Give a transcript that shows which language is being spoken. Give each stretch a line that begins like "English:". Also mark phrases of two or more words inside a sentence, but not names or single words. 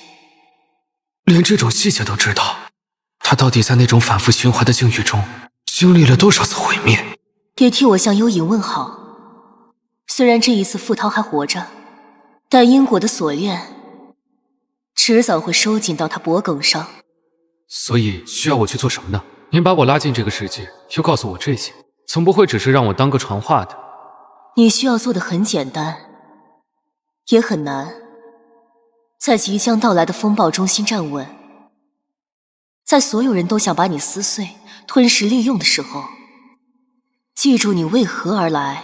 Chinese: 連這種細節都知道，他到底在那種反復循環的境遇中經歷了多少次毀滅？也替我向幽影問好。雖然這一次傅濤還活着，但因果的鎖鏈遲早會收緊到他脖颈上。所以需要我去做什麼呢？您把我拉進這個世界，又告訴我這些，總不会只是讓我當個傳話的。你需要做的很簡單，也很難。在即將到來的风暴中心站穩，在所有人都想把你撕碎、吞噬利用的時候，記住你為何而來。